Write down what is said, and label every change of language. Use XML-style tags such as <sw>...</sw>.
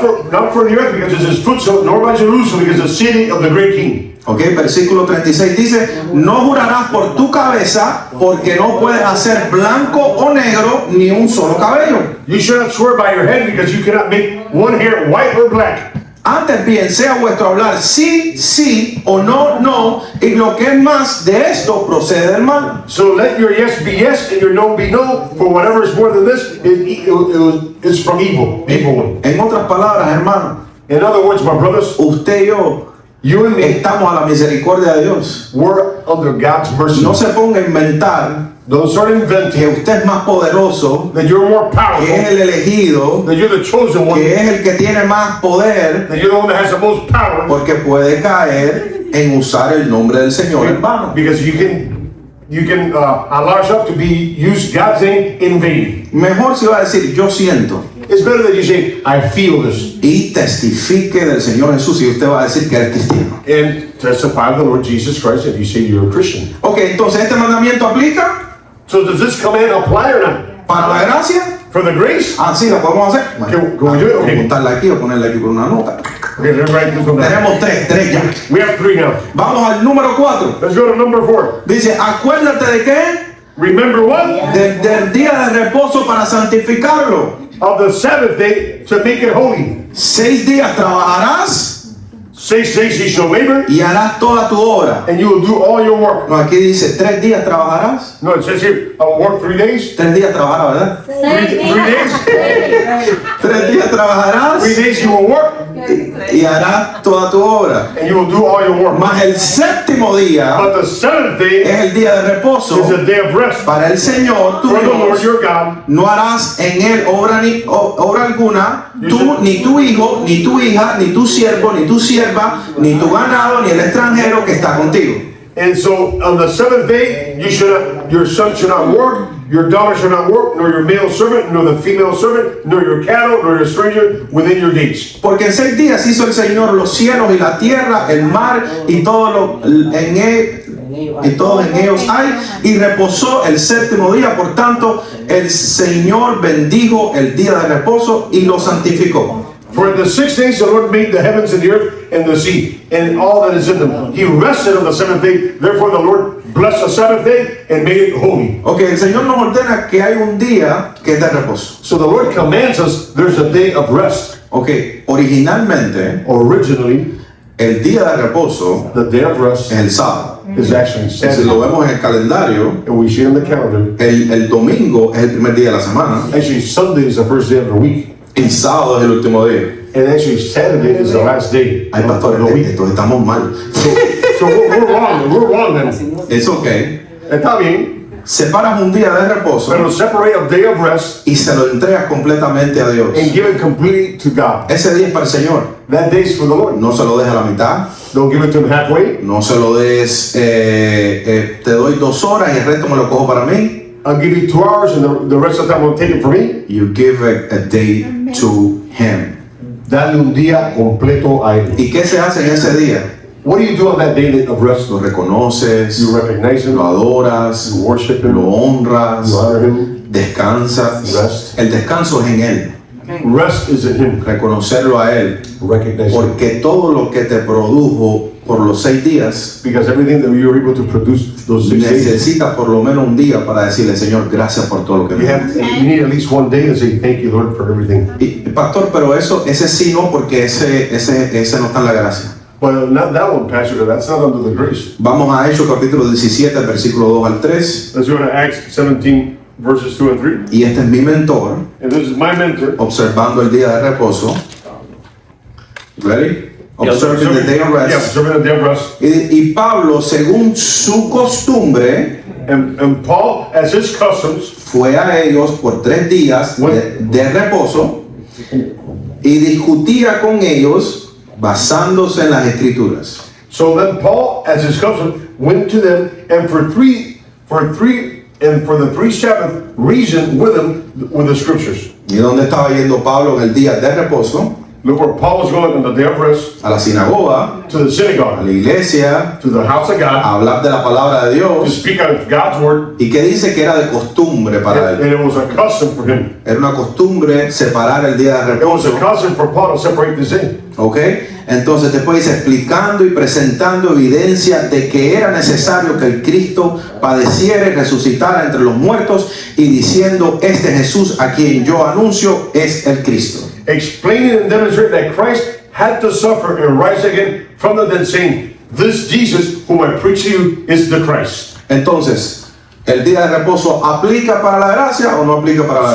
<en>Not for the earth, because it's his footstool, nor by Jerusalem, because it's the city of the great king.</en> <es>Ok, versículo 36 dice, no jurarás por tu cabeza, porque no puedes hacer blanco o negro ni un solo cabello.</es> <en>You shall not swear by your head, because you cannot make one hair white or black.</en> <es>Antes bien sea vuestro hablar sí, sí o no, no, y lo que es más de esto procede del mal.</es> <en>So let your yes be yes and your no be no, for whatever is more than this is from evil, the evil one.</en> <es>En otras palabras, hermano,</es> <en>In other words, my brothers,</en> <es>usted y yo</es> <en>you and me,</en> <es>estamos a la misericordia de Dios.</es> <en>we're under God's mercy.</en> <es>No se ponga a inventar</es> <en>Don't start</en> <es>que</es> <en>inventing</en> <es>usted es más poderoso,</es> <en>that you're more</en> <es>que es</es> <en>powerful,</en> <es>el elegido,</es> <en>that you're the chosen one,</en> <es>que es el que tiene más poder,</es> <en>that you're the one that has the most power,</en> <es>porque puede caer en usar el nombre del Señor en vano.</es> <en>because you can allow yourself to use God's name in vain.</en> <es>Mejor si va a decir yo siento</es> <en>It's better that you say, I feel this,</en> <es>y testifique del Señor Jesús y usted va a decir que eres cristiano.</es> <en>and testify of the Lord Jesus Christ if you say you're a Christian.</en> <es>Ok, entonces este mandamiento aplica</es> <en>So does this command apply or not?</en> <es>para la gracia.</es> <en>For the grace?</en> <es>Así lo podemos hacer.</es> <en>Can we do it?</en> <es>Vamos a</es> <en>Okay.</en> <es>apuntarla aquí o ponerla aquí por una nota.</es> <en>Okay, let's write this one down.</en> <es>Tenemos tres ya.</es> <en>We have 3 now.</en> <es>Vamos al número 4.</es> <en>Let's go to number 4.</en> <es>Dice, acuérdate de qué?</es> <en>Remember what?</en> <es>Del día de reposo para santificarlo.</es> <en>Of the Sabbath day to make it holy.</en> <es>6 días trabajarás</es> <en>6 days you shall labor,</en> <es>y harás toda tu obra.</es> <en>and you will do all your work.</en> <es>No, aquí dice 3 días trabajarás.</es> <en>No, it says here, I will work 3 days.</en> <es>3 días trabajarás, ¿verdad?</es> <en>3 days?</en> <es>3 días trabajarás</es> <en>days you will work,</en> <es>y harás toda tu obra.</es> <en>and you will do all your work.</en> <es>Mas el séptimo día</es> <en>But the 7th day</en> <es>es el día de reposo</es> <en>is a day of rest.</en> <es>para el Señor tu</es> <en>For the Lord</en> <es>Dios.</es> <en>your God,</en> <es>No harás en él obra alguna, tú, ni tu hijo, ni tu hija, ni tu siervo, ni tu sierva, ni tu ganado, ni el extranjero que está contigo.</es> <en>and so on the 7th day, your son shall not work, your daughter shall not work, nor your male servant, nor the female servant, nor your cattle, nor your stranger within your gates.</en> <es>Porque en 6 días hizo el Señor los cielos y la tierra, el mar y todo en ellos hay, y reposó el séptimo día. Por tanto, el Señor bendijo el día de reposo y lo santificó.</es> <en>For in the 6 days the Lord made the heavens and the earth and the sea, and all that is in them. He rested on the 7th day, therefore the Lord blessed the Sabbath day and made it holy.</en> <es>Ok, el Señor nos ordena que hay un día que es de reposo.</es> <en>So the Lord commands us there's a day of rest.</en> <es>Ok, originalmente</es> <en>Originally,</en> <es>el día de reposo</es> <en>the day of rest</en> <es>es el sábado.</es> <en>is actually</en> <es>Si</es> <en>Saturday.</en> <es>lo vemos en el calendario,</es> <en>And we see it on the calendar.</en> <es>el domingo es el primer día de la semana</es> <en>Actually, Sunday is the first day of the week.</en> <es>y sábado es el último día.</es> <en>And actually, Saturday is the last day</en> <es>Ay,</es> <en>of</en> <es>pastor,</es> <en>the week.</en> <es>entonces estamos mal.</es> <en>So we're wrong. We're wrong then.</en> <es>Es ok. Está bien. Separas un día de reposo Pero</es> <en>separate a day of rest</en> <es>y se lo entregas completamente a Dios.</es> <en>and give it completely to God.</en> <es>Ese día es para el Señor.</es> <en>That day is for the Lord.</en> <es>No se lo des a la mitad.</es> <en>Don't give it to Him halfway.</en> <es>No se lo des, te doy 2 horas y el resto me lo cojo para mí.</es> <en>I'll give you 2 hours and the rest of the time I'll take it for me. You give a day to Him.</en> <es>Dale un día completo a Él. ¿Y qué se hace en ese día?</es> <en>What do you do on that day of rest?</en> <es>Lo reconoces,</es> <en>You recognize Him.</en> <es>lo adoras,</es> <en>You worship Him.</en> <es>lo honras,</es> <en>You honor Him.</en> <es>descansas.</es> <en>Rest.</en> <es>El descanso es en Él.</es> <en>Rest is in Him.</en> <es>Reconocerlo a Él.</es> <en>Recognize Him.</en> <es>Porque todo lo que te produjo por los 6 días,</es> <en>Because everything that you were able to produce those 6 days,</en> <es>necesita por lo menos un día para decirle, Señor, gracias por todo lo que me das.</es> <en>you need at least one day to say thank you, Lord, for everything.</en> <es>Y, pastor, pero ese sí no, porque ese no está en la gracia.</es> <en>But not that one, Pastor. That's not under the grace.</en> <es>Vamos a Hechos capítulo 17, versículo 2 al 3.</es> <en>Let's go to Acts 17, verses 2 and 3.</en> <es>Y este es mi mentor,</es> <en>And this is my mentor.</en> <es>observando el día de reposo.</es> <en>Ready? Observing the day of Yeah, rest. observing the day of rest.</en> <es>Y Pablo, según su costumbre,</es> <en>And Paul, as his customs,</en> <es>fue a ellos por 3 días de reposo y discutía con ellos basándose en las escrituras.</es> <en>so then Paul, as his custom, went to them and for the 3 Sabbath reasoned with them with the scriptures.</en> <es>¿Y dónde estaba yendo Pablo en el día de reposo?</es> <en>Look where Paul was going on the day of rest,</en> <es>A la sinagoga,</es> <en>to the</en> <es>a</es> <en>synagogue,</en> <es>la iglesia,</es> <en>to the house of God,</en> <es>a hablar de la palabra de</es> <en>to</en> <es>Dios.</es> <en>speak of God's word.</en> <es>¿Y qué dice que era de costumbre para</es> <en>And</en> <es>él?</es> <en>it was a custom for him.</en> <es>Era una costumbre separar el día de</es> <en>It was a</en> <es>reposo.</es> <en>custom for Paul to separate this day.</en> <es>¿Ok? Entonces después dice explicando y presentando evidencia de que era necesario que el Cristo padeciera y resucitara entre los muertos y diciendo, este Jesús a quien yo anuncio es el Cristo.</es> <en>Explaining and demonstrating that Christ had to suffer and rise again from the dead, saying, this Jesus whom I preach to you is the Christ.</en> <es>Entonces, ¿el día de reposo aplica para la gracia o no aplica para la</es>